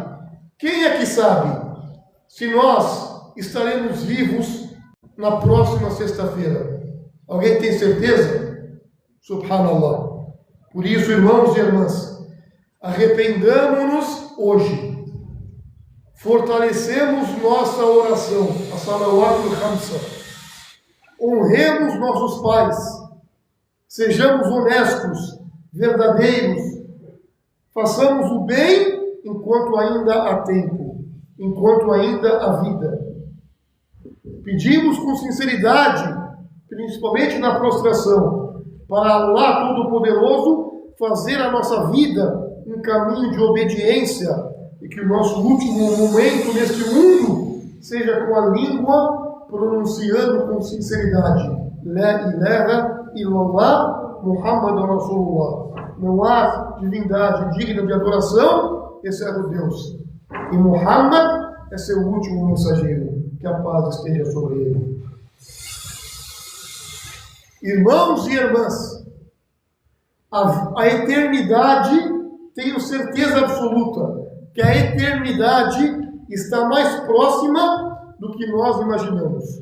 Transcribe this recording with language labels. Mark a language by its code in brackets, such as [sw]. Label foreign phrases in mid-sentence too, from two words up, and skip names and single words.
[pt] Quem é que sabe se nós estaremos vivos na próxima sexta-feira? Alguém tem certeza? Subhanallah. Por isso, irmãos e irmãs, arrependamos-nos hoje. Fortalecemos nossa oração, a [ar] الصلوات الخمس. [pt] Honremos nossos pais. Sejamos honestos, verdadeiros. Façamos o bem enquanto ainda há tempo, enquanto ainda há vida. Pedimos com sinceridade, principalmente na prostração, para Allah Todo-Poderoso fazer a nossa vida um caminho de obediência e que o nosso último momento neste mundo seja com a língua pronunciando com sinceridade: [ar] لا إله إلا الله محمدا رسول الله. [pt] Não há divindade digna de adoração, exceto Deus. E Muhammad é seu último mensageiro. Que a paz esteja sobre ele. Irmãos e irmãs, a eternidade, tenho certeza absoluta que a eternidade está mais próxima do que nós imaginamos.